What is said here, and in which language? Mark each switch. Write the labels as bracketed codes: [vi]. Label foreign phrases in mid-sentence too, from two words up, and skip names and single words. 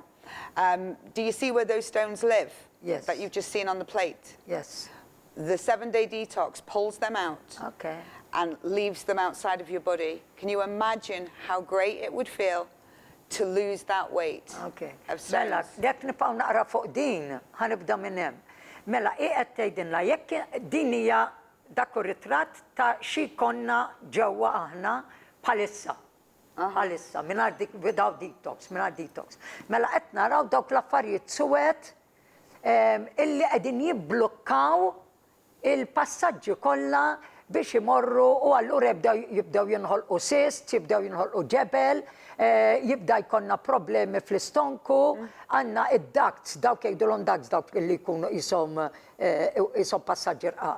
[en] Do you see where those stones live? Yes. That you've just seen on the plate? yes. The 7-day detox pulls them out Okay. and leaves them outside of your body. Can you imagine how great it would feel to lose that weight Okay. of [mt] Mela, [en] stones? [mt] jekk nibqgħu naqra fuq din, ħanibda minn hemm. Mela, qed tgħidilna jekk din hija dak ir-ritratt ta' xi konna ġewwa aħna bħalissa. Bħalissa, mingħajr [en] without detox, [mt] mingħajr detox. Mela qed naraw dawk l-affarijiet suwed illi qegħdin jibblukkaw il-passaġġi kollha biex imorru u allura jibdew jinħolqu cysts, jibdew jinħolqu ġebel, jibda jkollna problemi fl-istonku, għandna id-ducts, dawk jgħidulhom ducts dawk li jkunu jisom passaġġi rqaq.